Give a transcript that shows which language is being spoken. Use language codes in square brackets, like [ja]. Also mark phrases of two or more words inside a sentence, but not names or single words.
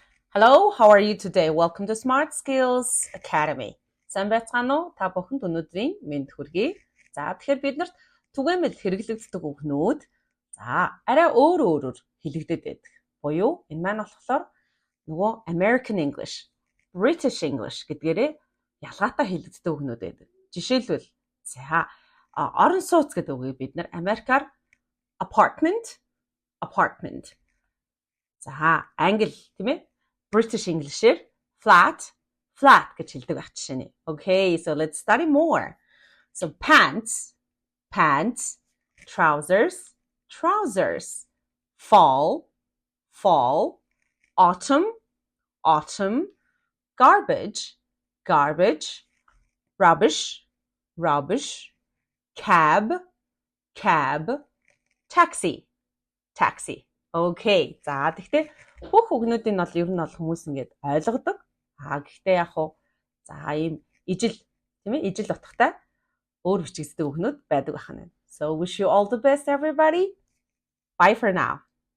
[en] Hello, how are you today? Welcome to Smart Skills Academy. [mn] Сайн байцгаана уу? Та бүхэнд өнөөдрийн мэнд хүргэе. За тэгэхээр бид нарт түгээмэл хэрэглэгддэг үгнүүд арай өөрөөр хэлэгдээд байдаг. Буюу энэ маань болохоор нөгөө [en] American English, British English [mn] гэдгээрээ ялгаатай хэлэгддэг үгнүүд байдаг. Жишээлбэл орон сууц гэдэг үгийг бид нар Америкаар apartment. За англи тийм ээ? [en] British English- [mn] ээр flat гэж хэлдэг байх жишээ нь. [en] Okay, so let's study more. So pants, trousers, fall, autumn, garbage, rubbish, cab, taxi. Okay. [mn] За тэгтээ бүх үгнүүдийн бол ер нь бол хүмүүс ингээд ойлгодог. Гэхдээ яг хуу ийм ижил тийм ээ ижил утгатай өөр бичигддэг үгнүүд байдаг байна. [en] So wish you all the best everybody. Bye for now.